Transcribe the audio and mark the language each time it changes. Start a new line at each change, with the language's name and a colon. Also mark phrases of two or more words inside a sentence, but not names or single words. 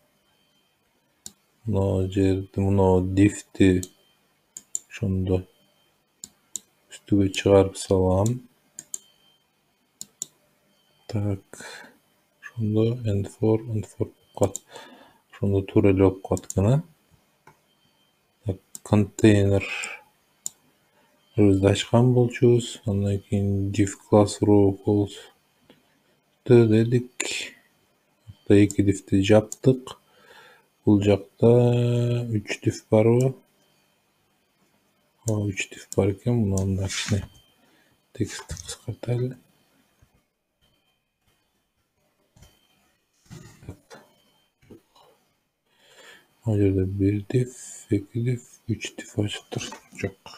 Kyrgyz: Мына жерди, мына div'ти ошондо үстүгө чыгарып салам. Так. Ошондо end4 болуп калат. Ошондо туура эле болуп калат экен, а? Так, контейнер ачкан болчубуз. Андан кийин
English: div class row false
Kyrgyz: дедик. Бул 2 div'ти жаптык. Бул жакта 3 div барбы? 3 div бар экен. Муну анда кичине текстти кыскартайлы. Мына жерде 1 div, 2 div, 3 div ачыптыр. Жок.